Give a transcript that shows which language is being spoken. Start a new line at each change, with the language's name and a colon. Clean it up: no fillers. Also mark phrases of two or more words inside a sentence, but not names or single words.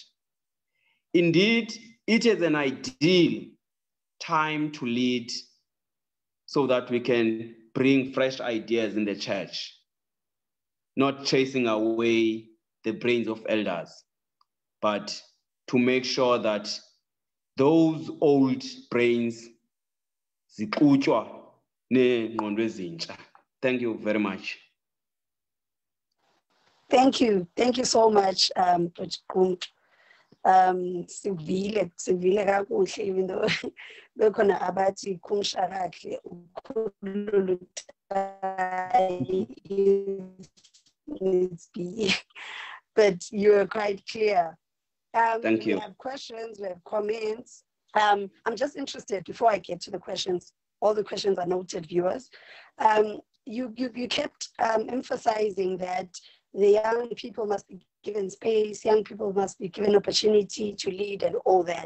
English: Indeed, it is an ideal time to lead so that we can bring fresh ideas in the church, not chasing away the brains of elders, but to make sure that those old brains
Xhosa: zixutywa neengqondo ezintsha.
English: Thank you very much. Thank you so much, Coach Qumntu.
Xhosa: Sivile kakuhle,
English: even though
Xhosa: bekhona abathi kumsha kahle ukhulula utayi,
English: but you are quite clear. Thank you. We have questions, we have comments. I'm just interested, before I get to the questions, all the questions are noted, viewers. You kept emphasizing that the young people must be given space, young people must be given opportunity to lead and all that.